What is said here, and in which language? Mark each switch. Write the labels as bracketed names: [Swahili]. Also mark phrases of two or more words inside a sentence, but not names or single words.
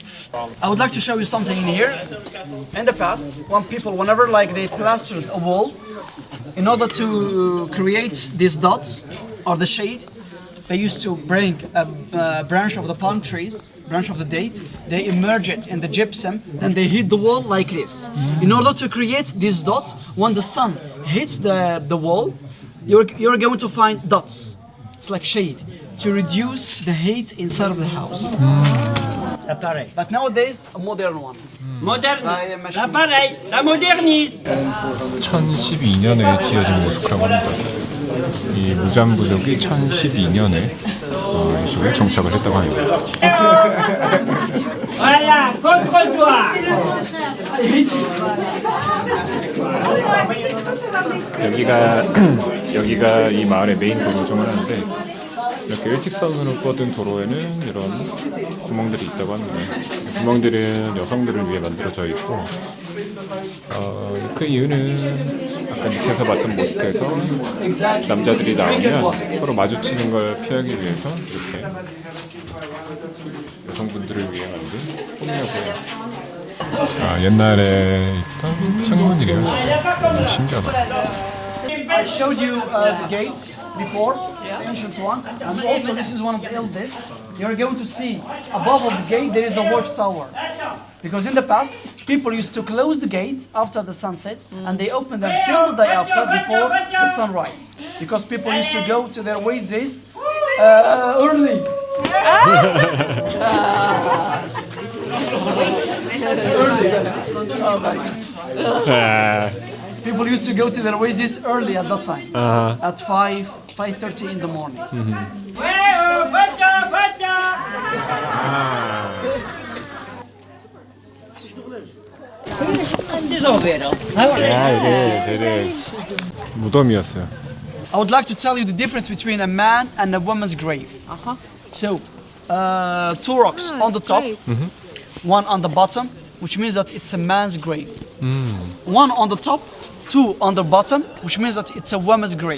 [English] I would like to show you something in here. In the past, whenever like they plastered a wall, in order to create these dots or the shade, they used to bring a branch of the palm trees, branch of the date, they immerse it in the gypsum, then they hit the wall like this. In order to create these dots, when the sun hits the wall, you're going to find dots. It's like shade, to reduce the heat inside of the house. But nowadays, a modern one. [French] Moderne. L'appareil, la modernise. [Korean] 1012년에 지어진 모스크라고 합니다. 이 무잠부족이 1012년에 이쪽에 정착을 했다고 합니다. [French] Voilà, contre-toi. [Korean] 여기가 이 마을의 메인 도로 중 하나인데, 이렇게 일직선으로 뻗은 도로에는 이런 구멍들이 있다고 합니다. 구멍들은 여성들을 위해 만들어져 있고, 그 이유는 아까 밑에서 봤던 모습에서 남자들이 나오면 서로 마주치는 걸 피하기 위해서 이렇게 여성분들을 위해 만든 홈이라고요. 옛날에 있던 창문이래요. 신기하다. [English] I showed you the gates before, the ancient one, and also this is one of the eldest. You're going to see above of the gate there is a watchtower. Because in the past, people used to close the gates after the sunset and they open them till the day after before the sunrise. Because people used to go to their oases early. People used to go to their oasis early at that time, at 5:30 in the morning. [Korean] 이게 되게 무덤이었어요. [English] I would like to tell you the difference between a man and a woman's grave. So, 2 rocks on the top, one on the bottom, which means that it's a man's grave. One on the top, 2 on the bottom, which means that it's a woman's grave.